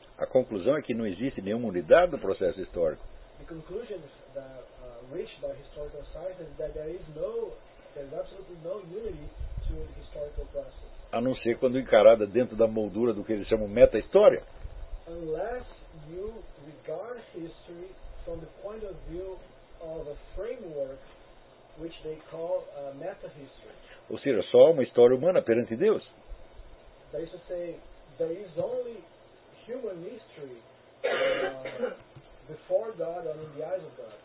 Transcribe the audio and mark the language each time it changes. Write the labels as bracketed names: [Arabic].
[Portuguese] a conclusão é que não existe nenhuma unidade no processo histórico. [English] The conclusion that reached by historical science is that there is absolutely no unity to the historical process. [Portuguese] A não ser quando encarada dentro da moldura do que eles chamam meta-história. [English] Unless you regard history from the point of view of a framework which they call meta-history. [Portuguese] Ou seja, só uma história humana perante Deus. [English] That is to say, there is only human history before God and in the eyes of God.